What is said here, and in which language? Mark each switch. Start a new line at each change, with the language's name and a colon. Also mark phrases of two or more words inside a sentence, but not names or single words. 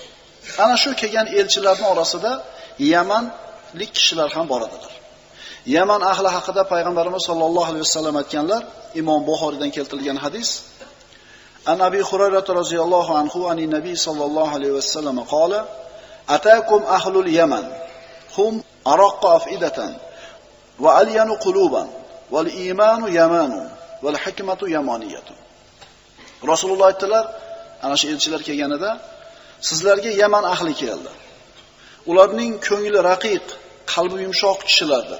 Uzbek: Ana shu kelgan elchilarning orasida Yamanlik kishilar ham bor edilar. Yaman ahli haqida payg'ambarimiz
Arabic: صلى الله عليه وسلم
Uzbek: aytganlar, Imom Buxoriydan keltirilgan hadis.
Arabic: عن أبي هريرة رضي الله عنه عن النبي صلى الله عليه وسلم قال أتاكم أهل اليمن هم أرق أفئدة وألين قلوبا والإيمان يمان والحكمة يمانية."
Uzbek: Rasululloh aytdilar, ana shu elchilar kelganida sizlarga Yaman ahli keldi. Ularning ko'ngli raqiq, qalbi yumshoq kishilardir.